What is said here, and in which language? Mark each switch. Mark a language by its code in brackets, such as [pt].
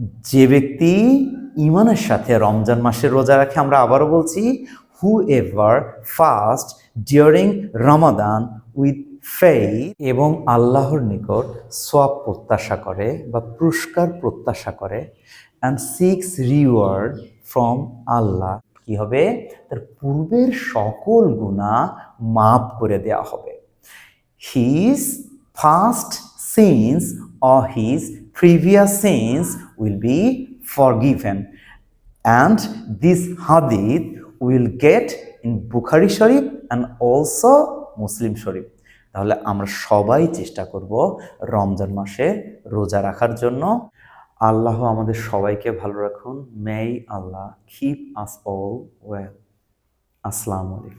[bn] যে ব্যক্তি ঈমানের সাথে রমজান মাসে রোজা রাখে, আমরা আবারও বলছি, [en] whoever fast during Ramadan with faith, [bn] এবং আল্লাহর নিকট সওয়াব প্রত্যাশা করে বা পুরস্কার প্রত্যাশা করে, [en] and seek reward from Allah, [bn] কি হবে? তার পূর্বের সকল গুনাহ মাফ করে দেওয়া হবে। [en] His past sins or his previous sins will be forgiven. And this hadith will get in Bukhari Sharif and also Muslim Sharif. [bn] তাহলে আমরা সবাই চেষ্টা করব রমজান মাসে রোজা রাখার জন্য। আল্লাহ আমাদের সবাইকে ভালো রাখুন। [en] May Allah keep us all well. আসসালামু আলাইকুম।